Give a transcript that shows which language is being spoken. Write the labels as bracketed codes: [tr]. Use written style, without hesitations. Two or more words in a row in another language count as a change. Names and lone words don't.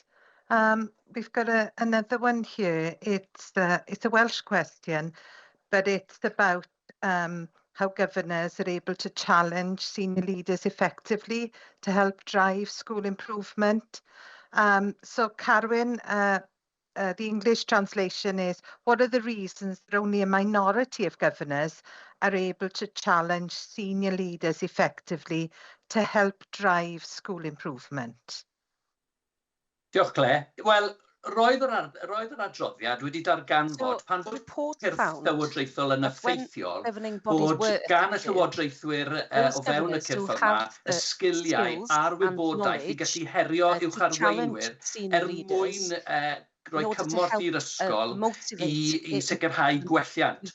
[en] We've got another one here. It's a Welsh question, but it's about how governors are able to challenge senior leaders effectively to help drive school improvement. So Carwyn, the English translation is, what are the reasons that only a minority of governors are able to challenge senior leaders effectively to help drive school improvement? [cy] Diolch, Claire. Wel, roedd yr adroddiad wedi darganfod pan bod cyrff llywodraethol yn effeithiol bod gan y llywodraethwyr o fewn y cyrff yma y sgiliau a'r wybodaeth i gallu herio uwcharweinwyr mwyn rhoi cymorth i'r ysgol i sicrhau gwelliant.